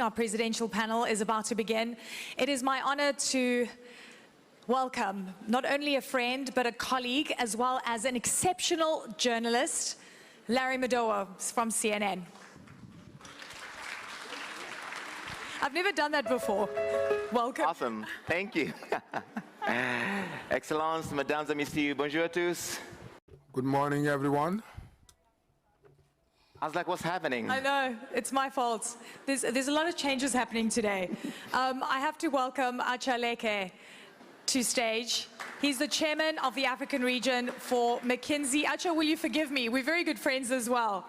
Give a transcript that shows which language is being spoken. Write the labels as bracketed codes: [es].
[en] Our presidential panel is about to begin. It is my honor to welcome not only a friend, but a colleague, as well as an exceptional journalist, Larry Madowo from CNN. I've never done that before. Welcome. Awesome, thank you. [fr] Excellence, mesdames et messieurs, bonjour à tous. [en] Good morning, everyone. I was like, what's happening? I know, it's my fault. There's a lot of changes happening today. I have to welcome Acha Leke to stage. He's the chairman of the African region for McKinsey. Acha, will you forgive me? We're very good friends as well.